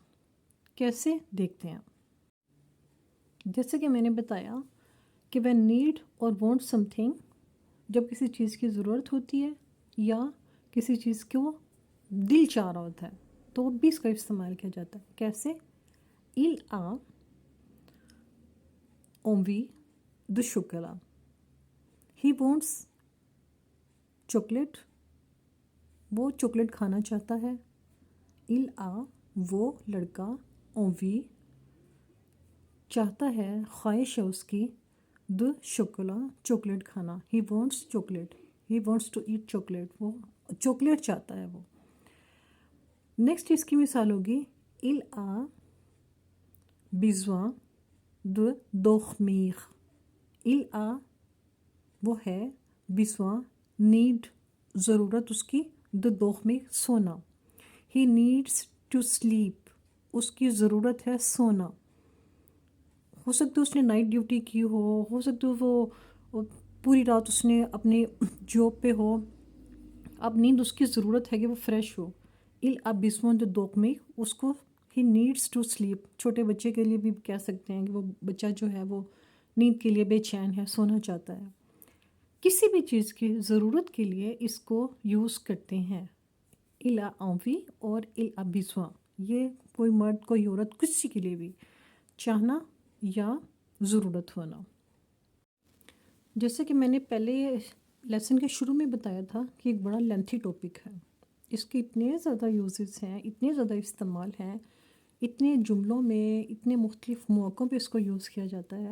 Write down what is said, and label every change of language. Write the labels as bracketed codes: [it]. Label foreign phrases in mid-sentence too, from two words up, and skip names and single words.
[ur] کیسے؟ دیکھتے ہیں. جیسے کہ میں نے بتایا کہ [en] when need [ur] اور [en] want something, [ur] جب کسی چیز کی ضرورت ہوتی ہے یا کسی چیز کو دل چاہ رہا ہوتا ہے تو بھی اس کا استعمال کیا جاتا ہے. [fr] کیسے؟ il a envie de chocolat. [en] he wants chocolate. [ur] وہ چاکلیٹ کھانا چاہتا ہے. [fr] il a [ur] وہ لڑکا، envie چاہتا ہے، خواہش ہے اس کی، [fr] de chocolat [ur] چاکلیٹ کھانا. [en] he wants chocolate. he wants to eat chocolate. [ur] وہ چاکلیٹ چاہتا ہے وہ. نیکسٹ اس کی مثال ہوگی [fr] il a besoin de dormir. il a [ur] وہ ہے، besoin need ضرورت اس کی، [fr] de dormir [ur] سونا. [en] he needs to sleep [ur] اس کی ضرورت ہے سونا. ہو سکتا ہے اس نے [en] night duty [ur] کی ہو سکتا ہے وہ پوری رات اس نے اپنے جاب پہ ہو، اب نیند اس کی ضرورت ہے کہ وہ فریش ہو. [fr] il a besoin de dormir [ur] اس کو [en] he needs to sleep. [ur] چھوٹے بچے کے لیے بھی کہہ سکتے ہیں کہ وہ بچہ جو ہے وہ نیند کے لیے بے چین ہے، سونا چاہتا ہے. کسی بھی چیز کی ضرورت کے لیے اس کو یوز کرتے ہیں. [fr] il a envie [ur] اور [fr] il a besoin، [ur] یہ کوئی مرد کوئی عورت کسی کے لیے بھی چاہنا یا ضرورت ہونا. جیسے کہ میں نے پہلے لیسن کے شروع میں بتایا تھا کہ ایک بڑا [en] lengthy topic [ur] ہے، اس کے اتنے زیادہ یوزز ہیں، اتنے زیادہ استعمال ہیں، اتنے جملوں میں، اتنے مختلف موقعوں پہ اس کو یوز کیا جاتا ہے.